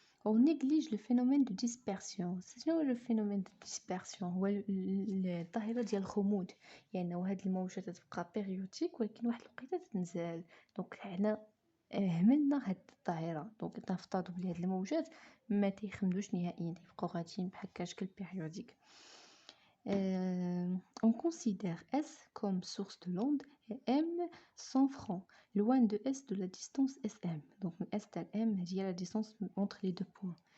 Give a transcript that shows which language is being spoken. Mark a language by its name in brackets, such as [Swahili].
[French] On néglige le phénomène de dispersion. [Arabic] شنو هو [French] le phénomène de dispersion؟ [Arabic] هو الظاهره ديال الخمود، يعني هاد الموجات تبقى بيريوديك ولكن واحد الوقيته تنزل. دونك حنا هملنا هاد الظاهره. دونك تنفترضوا بلي هاد الموجات ما تيخمدوش نهائيا، تيبقاو غاديين بحال شكل بيريوديك. [French] On considère S comme source de l'onde et M sans franc, loin de S de la distance SM. Donc S égale M هي la distance entre les deux points.